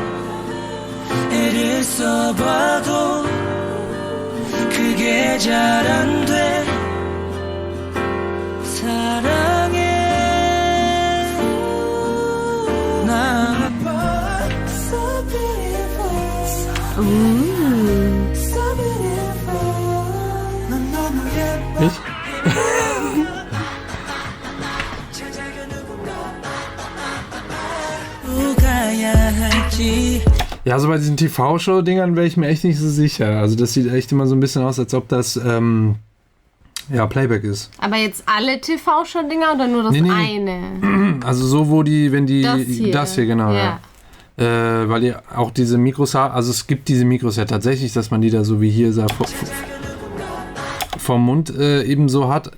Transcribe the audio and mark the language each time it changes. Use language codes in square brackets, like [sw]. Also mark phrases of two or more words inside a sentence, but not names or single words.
[ko] 애를 써봐도 그게 잘 안 돼 사랑해 나 [en] So beautiful So beautiful [ko] 넌 너무 예뻐 [de] Ich? [ko] 누가야 할지 [de] Ja, also bei diesen TV-Show-Dingern wäre ich mir echt nicht so sicher. Also das sieht echt immer so ein bisschen aus, als ob das Playback ist. Aber jetzt alle TV-Show-Dinger oder nur das Nee. eine? Also so, wenn die Das hier. genau, ja. Weil die auch diese Mikros haben, also es gibt diese Mikros ja tatsächlich, dass man die da so wie hier vom Mund eben so hat.